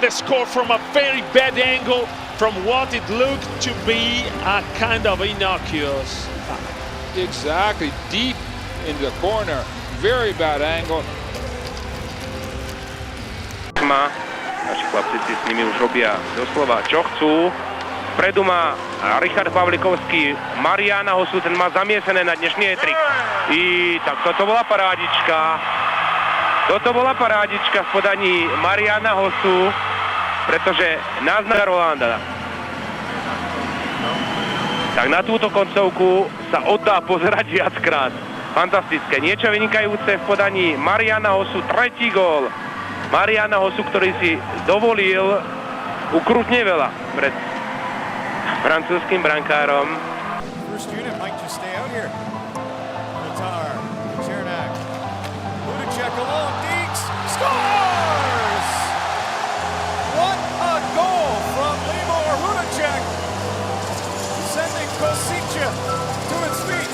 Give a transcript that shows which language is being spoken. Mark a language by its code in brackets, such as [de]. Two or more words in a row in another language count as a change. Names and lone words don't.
[en] the score from a very bad angle from what it looked to be a kind of innocuous. Exactly, deep in the corner, very bad angle. [sk] Naši chlapci si s nimi už robia doslova čo chcú. Vpredu má Richard Pavlikovský, Mariana Hosu, ten má zamiesené na dnešný hetrik. Tak toto bola parádička. Toto bola parádička v podaní Mariana Hosu, pretože náznak Rolanda. Tak na túto koncovku sa oddá pozerať viackrát. Fantastické, niečo vynikajúce v podaní Mariana Hosu, tretí gól Mariana Hosu, ktorý si dovolil ukrutne veľa pred francúzským brankárom. [en] First unit might just stay out here. Tatar, Cernak, Hudacek alone, Deeks scores! What a goal from Libor Hudacek, sending Kosice to its feet.